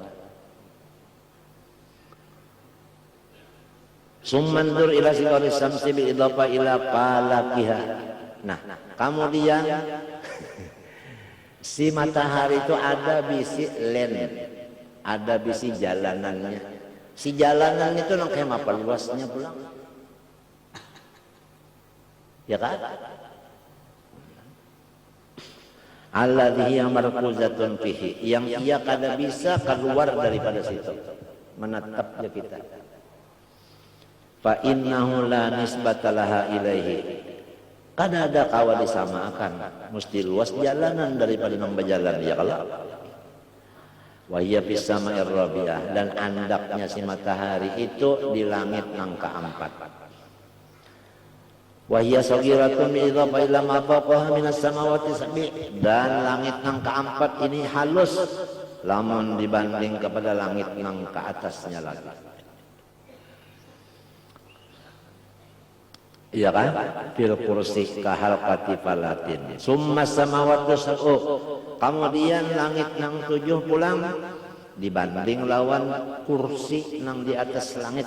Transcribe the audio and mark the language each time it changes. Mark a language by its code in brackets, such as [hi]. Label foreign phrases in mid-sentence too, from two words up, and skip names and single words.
[ar] ثم انظر إلى صغر الشمس بالإضافة إلى فلكها. [bjn] Nah, kemudian si matahari itu ada bisi len, ada bisi jalanannya. Si jalanan itu nang kayak apa luasnya pulang? Ya kan? [ar] الذي هي مركوزة فيه, [bjn] yang ia kada bisa keluar daripada situ, menatapnya kita. [ar] فإنه لا نسبة لها إليه, [bjn] kada ada kawa disamakan, mesti luas jalanan daripada nang berjalan ya kalau. [ar] وهي في السماء الرابعة, [bjn] dan andaknya si matahari itu di langit nang keempat. [ar] وهي صغيرة بالإضافة إلى ما فوقها من السماوات السبع, [bjn] dan langit nang keempat ini halus lamun dibanding kepada langit nang ke atasnya lagi. Iya kan? [ar] في الكرسي كحلقة فلاة ثم السماوات السبع, [bjn] kemudian langit nang 7 pulang dibanding lawan kursi nang di atas langit.